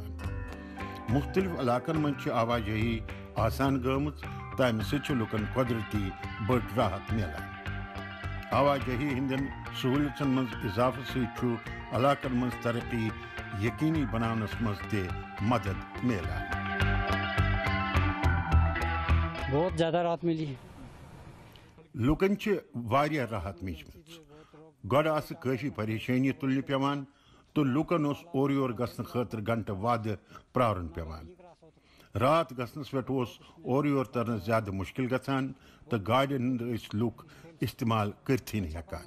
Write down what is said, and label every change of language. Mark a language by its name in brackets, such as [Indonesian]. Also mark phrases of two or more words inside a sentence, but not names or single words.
[Kashmiri] مختلف علاقن منٛز چھِ آواجٲہی آسان گٔمٕژ تہٕ امہِ سۭتۍ چھُ لُکن قۄدرتی بٔڑ راحت میلان. آواجٲہی ہٕنٛدٮ۪ن سہوٗلیژن منٛز اضافہٕ سۭتۍ چھُ علاقن منٛز ترقی یقینی بناونس منٛز تہِ مدد میلان. [Urdu] بہت زیادہ راحت ملی. [Kashmiri] لُکن چھِ واریاہ راحت میجمٕژ. گۄڈٕ آسہٕ کٲفی پریشٲنی تُلنہِ پیوان تہٕ لُکن اوس اورٕ یور گژھنہٕ خٲطرٕ گھنٹہٕ وادٕ پرٛارُن پیوان. رات گژھنس پٮ۪ٹھ اوس اورٕ یور ترنس زیادٕ مشکل گژھان تہٕ گاڑٮ۪ن ہُنٛد ٲسۍ لُکھ استعمال کٔرتھٕے نہٕ ہٮ۪کان.